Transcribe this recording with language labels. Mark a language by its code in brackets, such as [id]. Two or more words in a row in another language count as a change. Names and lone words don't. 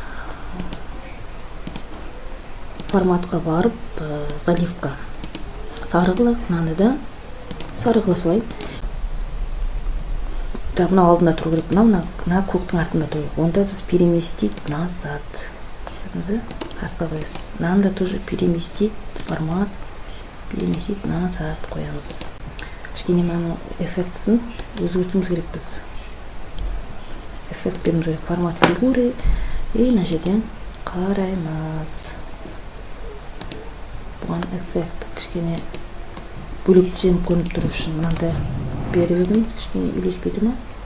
[kk] Форматқа барып, заливка. Сарығылық, мынаны да сарығыла салайын. Так, мынау алдында тұру керек. Мына көктің артында тұру керек. Онда біз [ru] переместить назад. [kk] Артқа қоясыз. Мынаны да [ru] тоже переместить [kk] формат. [ru] Переместить назад қоямыз. [kk] Кішкене мынаның эффектісін өзгертуіміз керек біз. эффект беруіміз керек, [ru] формат фигуры. [kk] И мына жерден қараймыз. Бұған эффект кішкене бөлектеніп көрініп тұру үшін мынандай беріп едім, кішкене үйлеспеді ма?